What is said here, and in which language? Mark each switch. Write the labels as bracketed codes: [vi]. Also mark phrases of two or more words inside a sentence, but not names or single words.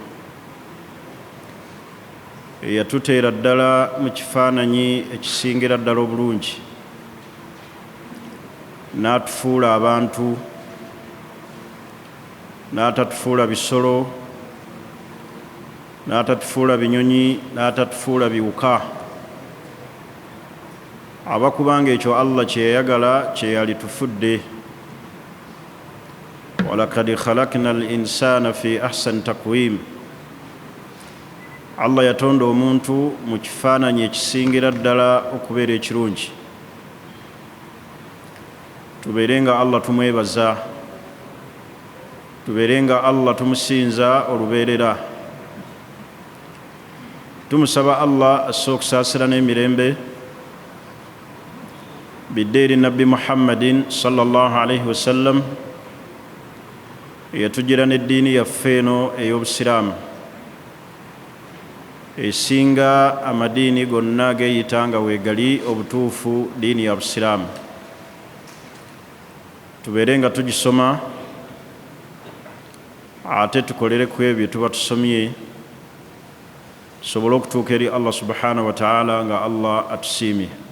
[lg] eyatuteera ddala mu kifaananyi ekisingira ddala obulungi, n'atufuula abantu, n'atatufuula bisolo, n'atatufuula binyonyi, n'atatufuula biwuka, abakubanga ekyo Allah kye yayagala kye yalitufudde. [ar] ولقد خلقنا الإنسان في أحسن تقويم, [lg] Allah yatonda omuntu mu kifaananyi ekisingira ddala okubeera ekirungi. Tubeerenga Allah tumwebaza, tubeerenga Allah tumusinza olubeerera, tumusaba Allah asse okusaasira n'emirembe bidde eri Nabbi Muhammadin [ar] صلى الله عليه وسلم, [lg] eyatugira n'eddiini yaffe eno ey'Obusiraamu esinga amadiini gonna ageeyita nga weegali obutuufu diini ya Busiraamu. Tubeere nga tugisoma ate tukolere ku ebyo tuba tusomye, tusobole okutuuka eri Allah [ar] سبحانه وتعالى [lg] nga Allah atusiimye.